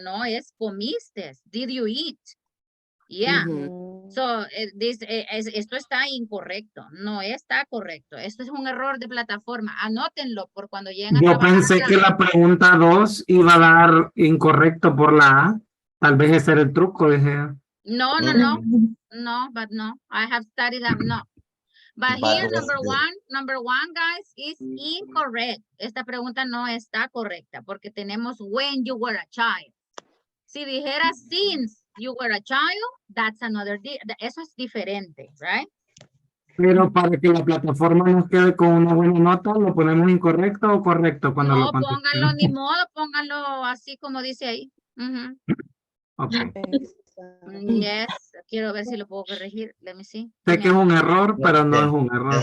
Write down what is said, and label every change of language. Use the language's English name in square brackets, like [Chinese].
[Spanish] No, es comiste. [English] Did you eat? Yeah. So, [Spanish] esto está incorrecto. No está correcto. Esto es un error de plataforma. Anótenlo por cuando lleguen a trabajar. Yo pensé que la pregunta 2 iba a dar incorrecto por la A. Tal vez ese era el truco, dije. [English] No, but no. I have studied that. No. But here, number one, guys, is incorrect. [Spanish] Esta pregunta no está correcta porque tenemos [English] when you were a child. [Spanish] Si dijera [English] since you were a child, that's another, [Spanish] eso es diferente, [English] right? [Spanish] Pero para que la plataforma nos quede con una buena nota, ¿lo ponemos incorrecto o correcto cuando No, lo contestemos? pónganlo ni modo, pónganlo así como dice ahí. [English] Okay. [Spanish] Yes, quiero ver si lo puedo corregir. [English] Let me see. [Spanish] Sé que es un error, pero no es un error.